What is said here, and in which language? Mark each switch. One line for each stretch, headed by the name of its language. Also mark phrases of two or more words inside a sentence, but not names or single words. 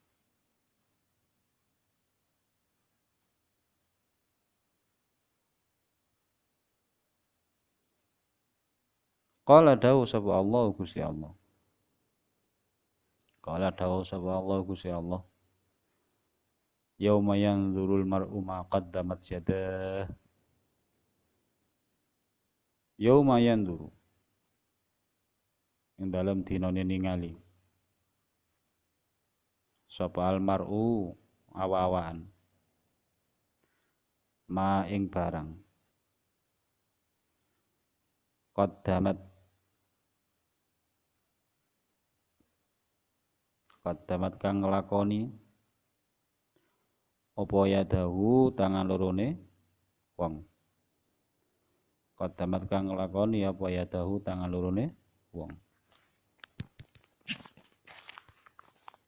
Javanese: Qala dawu sapa Allah Gusti Allah. Qala dawu sapa Allah Gusti Allah.
Arabic: يوم ينظر المرء ما قدمت يداه. يوم ينظر
Javanese: ing dalem dinane ningali sapa
Arabic: المرء
Javanese: awa-awaan ma ing barang qaddamat kang nglakoni apa yadahu tangan lorone wong, qaddamat kang nglakoni apa yadahu tangan lorone wong.